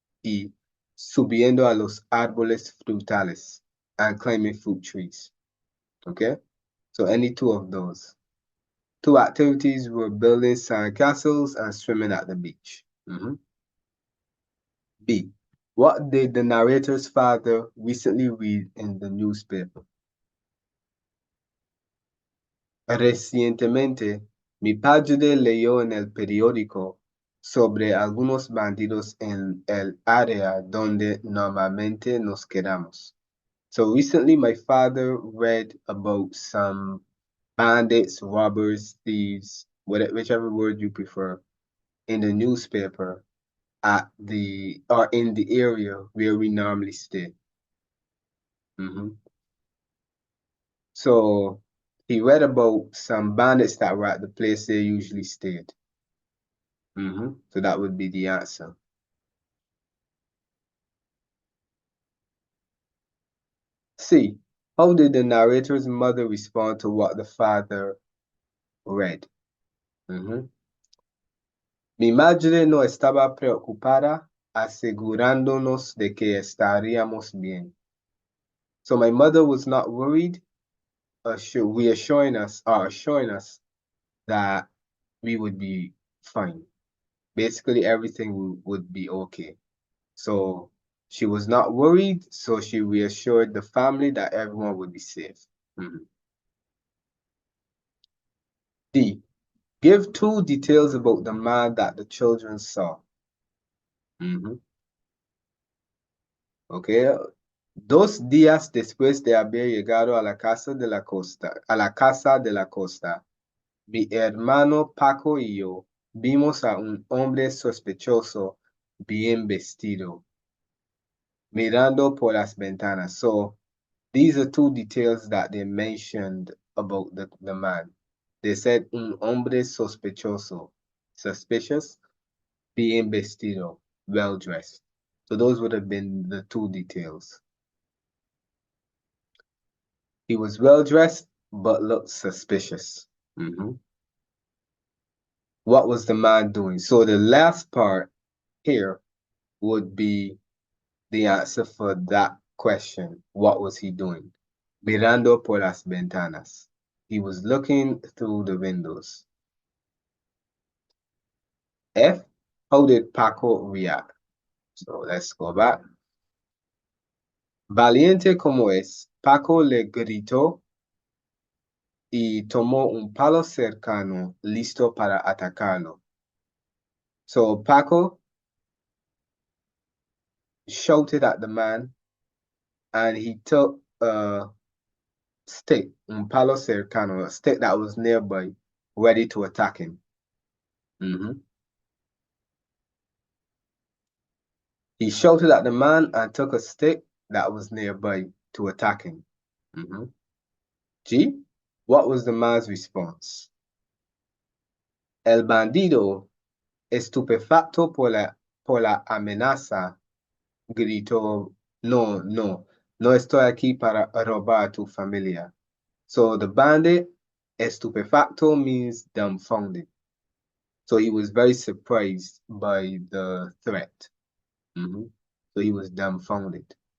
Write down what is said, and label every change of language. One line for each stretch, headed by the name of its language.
Spanish: Y subiendo a los árboles frutales,
English: and climbing fruit trees. Okay? So any 2 of those. 2 activities were building sandcastles and swimming at the beach. B. What did the narrator's father recently read in the newspaper?
Spanish: Recientemente, mi padre leyó en el periódico sobre algunos bandidos en el área donde normalmente nos quedamos.
English: So recently, my father read about some bandits, robbers, thieves, whichever word you prefer, in the newspaper in the area where we normally stay. So he read about some bandits that were at the place they usually stayed. So that would be the answer. C. How did the narrator's mother respond to what the father read?
Spanish: Mi madre no estaba preocupada, asegurándonos de que estaríamos bien.
English: So my mother was not worried, assuring us that we would be fine. Basically, everything would be okay. So she was not worried, so she reassured the family that everyone would be safe. D. Give 2 details about the man that the children saw. Okay.
Spanish: 2 días después de haber llegado a la casa de la costa, mi hermano Paco y yo vimos a un hombre sospechoso bien vestido, mirando por las ventanas.
English: So these are 2 details that they mentioned about the man. They said
Spanish: un hombre sospechoso,
English: suspicious,
Spanish: bien vestido,
English: well dressed. So those would have been the 2 details. He was well dressed, but looked suspicious. What was the man doing? So the last part here would be the answer for that question. What was he doing?
Spanish: Mirando por las ventanas.
English: He was looking through the windows. F. How did Paco react? So let's go back.
Spanish: Valiente como es, Paco le gritó y tomó un palo cercano, listo para atacarlo.
English: So Paco shouted at the man and he took a stick,
Spanish: un palo cercano,
English: a stick that was nearby, ready to attack him. He shouted at the man and took a stick that was nearby to attack him. G. What was the man's response?
Spanish: El bandido, estupefacto por la amenaza, gritó, no estoy aquí para robar a tu familia.
English: So the bandit, estupefacto, means dumbfounded. So he was very surprised by the threat. So he was dumbfounded.